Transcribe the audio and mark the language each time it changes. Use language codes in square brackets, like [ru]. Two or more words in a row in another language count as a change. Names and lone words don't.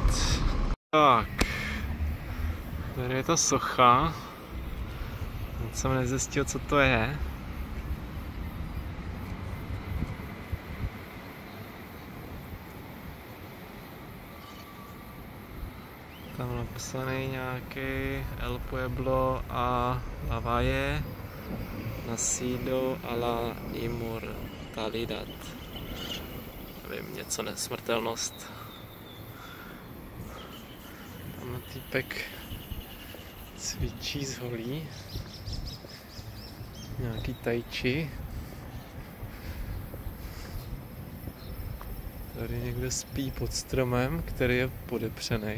[cs] Tak. Tady je ta socha. Teď jsem nezjistil, co to je. Tam napsaný nějaký [es] El Pueblo a La Valle nacido a la inmortalidad. [cs] Nevím, něco nesmrtelnost. Tam týpek cvičí z holí. Nějaký tai chi. Tady někdo spí pod stromem, který je podepřený.